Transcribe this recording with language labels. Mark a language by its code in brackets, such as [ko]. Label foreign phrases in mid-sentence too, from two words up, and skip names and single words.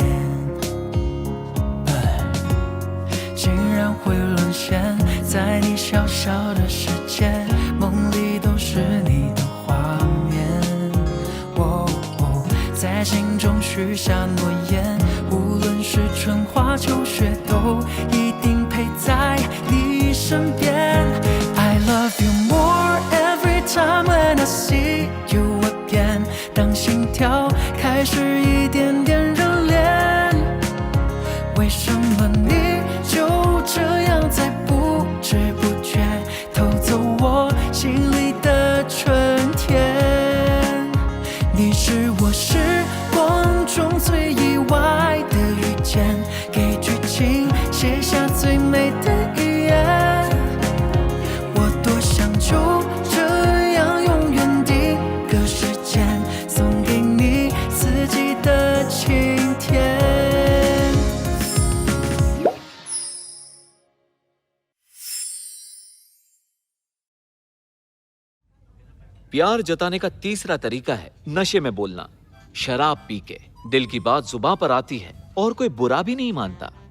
[zh] 竟然会沦陷在你小小的世界，梦里都是你的画面。在心中许下诺言，无论是春花秋雪，都一定陪在你身边。 [en] I love you more every time when I see you again。 [zh] 当心跳开始一点点热恋，为什么你就这样在不知不觉偷走我心里的春天？你是我时光中最意外的遇见，给剧情写下最美的语言。我多想就这样永远定格时间，送给你四季的晴天。 [hi] प्यार जताने का तीसरा तरीका है नशे में बोलना। शराब पी के दिल की बात जुबान पर आती है और कोई बुरा भी नहीं मानता।